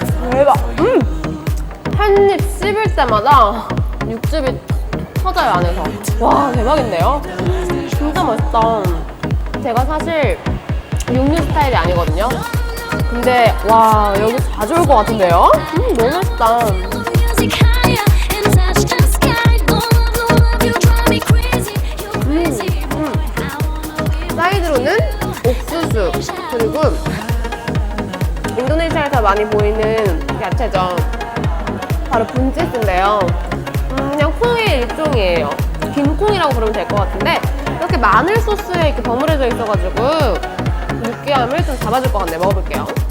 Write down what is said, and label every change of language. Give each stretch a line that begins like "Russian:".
Korean: 대박. 한 입 씹을 때마다 육즙이 터져요, 안에서. 와, 대박인데요? 진짜 맛있다. 제가 사실 육류 스타일이 아니거든요. 근데 와 여기 자주 올 것 같은데요? 너무 맛있다.
English: Music higher and touch the sky. Love you drive me crazy. You're crazy boy. I wanna be
Korean: 사이드로는 옥수수 그리고 인도네시아에서 많이 보이는 야채죠. 바로 분치스인데요. 그냥 콩의 일종이에요. 긴 콩이라고 부르면 될 것 같은데 이렇게 마늘 소스에 이렇게 버무려져 있어가지고 느끼함을 좀 잡아줄 것 같네요. 먹어볼게요.